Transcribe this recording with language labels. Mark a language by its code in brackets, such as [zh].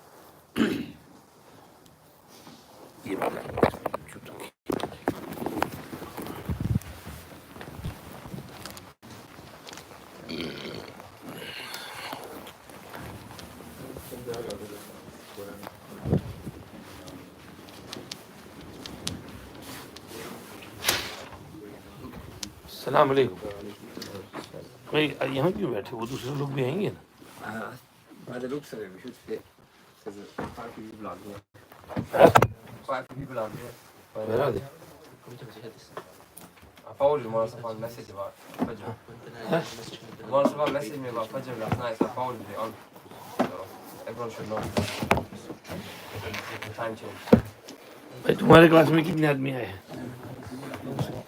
[hi] ये अस्सलाम वालेकुम। भाई यहाँ क्यों बैठे, वो दूसरे लोग भी आएंगे ना? [en] By the looks of it, we should fit. Because there's quite a few people on here. Quite a few people on here. But, Where are they? I forwarded Mustafa a message about Fajr. Mustafa messaged me about Fajr last night, so I forwarded it on. So everyone should know. The time change. [hi] भाई तुम्हारे class में कितने आदमी आए हैं?